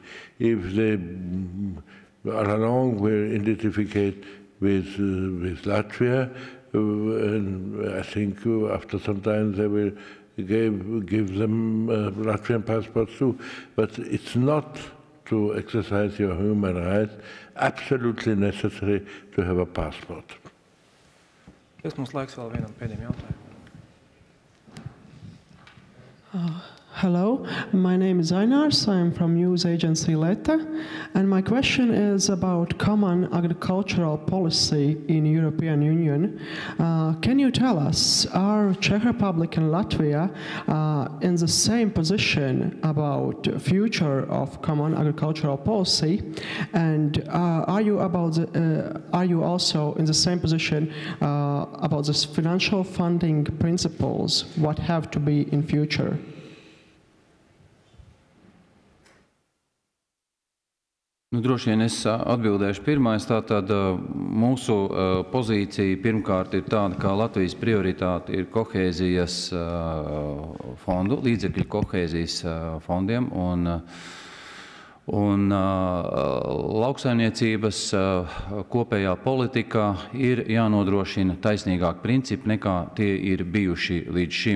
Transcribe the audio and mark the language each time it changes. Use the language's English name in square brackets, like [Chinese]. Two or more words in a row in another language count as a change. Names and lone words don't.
[English] If they along will identify with Latvia, and I think after some time they will give them Latvian passports too. But it's not to exercise your human rights absolutely necessary to have a passport. [Latvian] Mums laiks vēl vienam pēdējiem jautājumam. [English] Hello, my name is Ainars. I am from news agency Ārlietu, and my question is about common agricultural policy in European Union. Can you tell us, are Czech Republic and Latvia in the same position about future of common agricultural policy, and are you also in the same position about the financial funding principles? What have to be in future? [Latvian] Nu, droši vien es atbildēšu pirmais. Tātad mūsu pozīcija pirmkārt ir tāda, ka Latvijas prioritāte ir kohēzijas fondu, līdzekļu kohēzijas fondiem un lauksaimniecības kopējā politikā ir jānodrošina taisnīgāk principi nekā tie ir bijuši līdz šim.